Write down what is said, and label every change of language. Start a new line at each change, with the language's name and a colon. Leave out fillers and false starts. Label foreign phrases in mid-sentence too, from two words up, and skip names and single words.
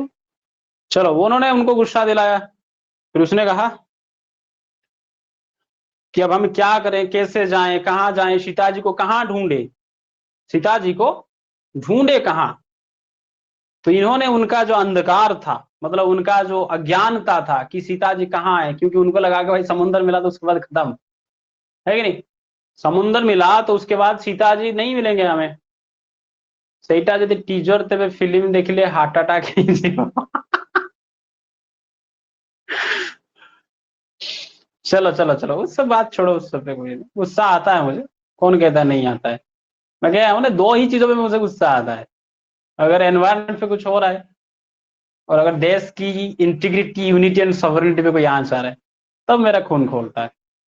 Hindi: चलो उन्होंने उनको गुस्सा दिलाया, फिर उसने कहा कि अब हम क्या करें, कैसे जाएं, कहाँ जाएं, सीता जी को कहाँ ढूंढे, सीता जी को ढूंढे कहाँ? तो इन्होंने उनका जो अंधकार था, मतलब उनका जो अज्ञानता था कि सीता जी कहाँ है, क्योंकि उनको लगा कि भाई समुद्र मिला तो उसके बाद खत्म, है कि नहीं? समुद्र मिला तो उसके बाद सीता जी नहीं मिलेंगे हमें।
Odia: ସେଇଟା ଯଦି टीजर ତେବେ ଫିଲ୍ମ ଦେଖିଲେ
English: heart attack
Odia: ହେଇଯିବ।
Hindi: चलो चलो चलो, उस सब बात छोड़ो, उस सब पे कोई नहीं। गुस्सा आता है मुझे, कौन कहता है नहीं आता है? मैं कह रहा हूं ना, दो ही चीजों पे मुझे गुस्सा आता है। अगर एनवायरनमेंट पे कुछ हो रहा है, और अगर देश की
English: integrity, unity and sovereignty
Hindi: पे कोई आंच आ रहा है, तब मेरा खून खोलता है।